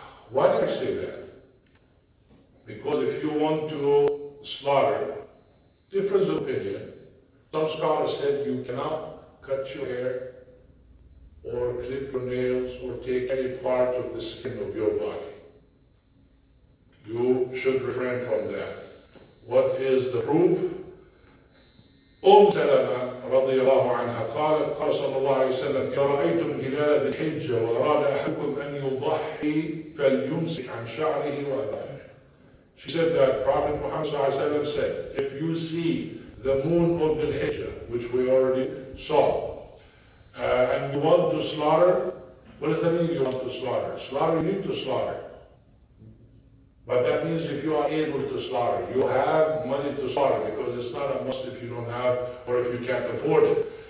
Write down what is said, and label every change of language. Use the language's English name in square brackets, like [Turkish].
[English] Why did I say that? Because if you want to slaughter, difference of opinion, some scholars said you cannot cut your hair or clip your nails or take any part of the skin of your body. You should refrain from that. What is the proof? [Arabic] سلمة رضي الله عنها قالت قال صلى الله عليه وسلم إذا رأيتم هلال ذي الحجة وأراد أحدكم أن يضحي فليمسك عن شعره وأظفاره. [English] She said that Prophet Muhammad ﷺ said, if you see the moon of Dhul Hijja, which we already saw, and you want to slaughter, what does that mean you want to slaughter? Slaughter, you need to slaughter. But that means if you are able to slaughter, you have money to slaughter, because it's not a must if you don't have or if you can't afford it.